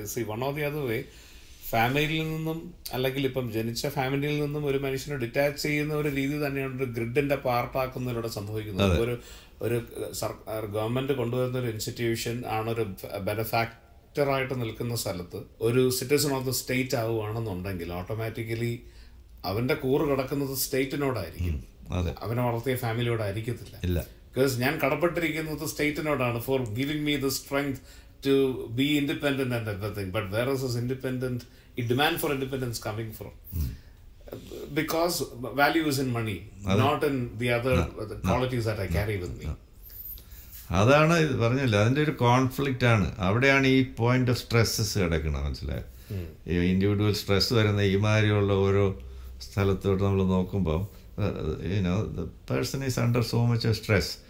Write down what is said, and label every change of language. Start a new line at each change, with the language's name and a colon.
English: one of the other way,
Malayalam: ഫാമിലിയിൽ നിന്നും അല്ലെങ്കിൽ ഇപ്പം ജനിച്ച ഫാമിലിയിൽ നിന്നും ഒരു മനുഷ്യനെ ഡിറ്റാച്ച് ചെയ്യുന്ന ഒരു രീതി തന്നെയാണ് ഒരു ഗ്രിഡിന്റെ പാർട്ടാക്കുന്നതിലൂടെ സംഭവിക്കുന്നത്. ഒരു ഗവൺമെന്റ് കൊണ്ടുവരുന്ന ഒരു ഇൻസ്റ്റിറ്റ്യൂഷൻ ആണ് ഒരു ബെനഫാക്ടറായിട്ട് നിൽക്കുന്ന സ്ഥലത്ത് ഒരു citizen of the state ആവുകയാണെന്നുണ്ടെങ്കിൽ automatically അവന്റെ കൂറ് കിടക്കുന്നത് സ്റ്റേറ്റിനോടായിരിക്കും, അവനെ വളർത്തിയ ഫാമിലിയോടായിരിക്കത്തില്ല.
English: because
Malayalam: ഞാൻ കടപ്പെട്ടിരിക്കുന്നത് സ്റ്റേറ്റിനോടാണ്
English: For giving me the strength to be independent and everything, but where is this demand for independence coming from? Because value is in money, not in the other qualities that I carry with me.
Malayalam: അതാണ് പറഞ്ഞില്ല, അതിൻ്റെ ഒരു conflict ആണ്. അവിടെയാണ് ഈ point of stresses കിടക്കുന്നത്. മനസ്സിലായോ? ഈ ഇൻഡിവിജ്വൽ സ്ട്രെസ് വരുന്ന ഈ മാതിരിയുള്ള ഓരോ സ്ഥലത്തോട്ട് നമ്മൾ നോക്കുമ്പോൾ
English: the person is under so much of stress.